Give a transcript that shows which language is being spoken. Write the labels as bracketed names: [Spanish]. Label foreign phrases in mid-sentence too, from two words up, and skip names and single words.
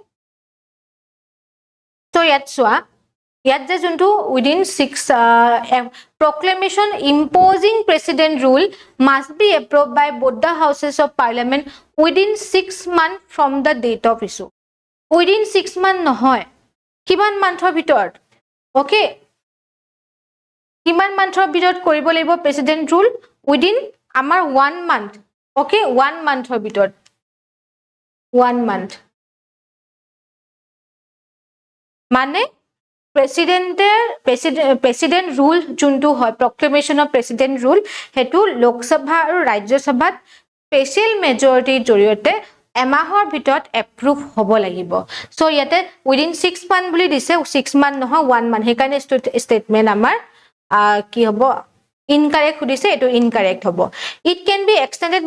[Assamese] so ইয়াত চোৱা ইয়াত যে [English] যোনটো within 6 proclamation imposing president rule must be approved by both the houses of parliament within 6 months from the date of issue within 6 months [Assamese] নহয় কিমান মান্থৰ ভিতৰত [English] okay [Assamese] কিমান মান্থৰ ভিতৰত কৰিব লাগিব [English] president rule within আমাৰ 1 month okay 1 [Assamese] monthৰ ভিতৰত [English] 1 month [Assamese] মানে [English] president rule [Assamese] যোনটো হয় [English] proclamation of president rule [Assamese] হেতু লোক সভা আৰু ৰাজ্য সভাত [English] special majority [Assamese] জৰিয়তে এমাহৰ ভিতৰত এপ্ৰুভ হ'ব লাগিব সো ইয়াতে [English] within 6 month [Assamese] বুলি দিছে 6 month নহয় 1 month হেকাৰণে স্টেটমেন্ট আমাৰ কি হ'ব incorrect খুদিছে এটো incorrect হ'ব [English] it can be extended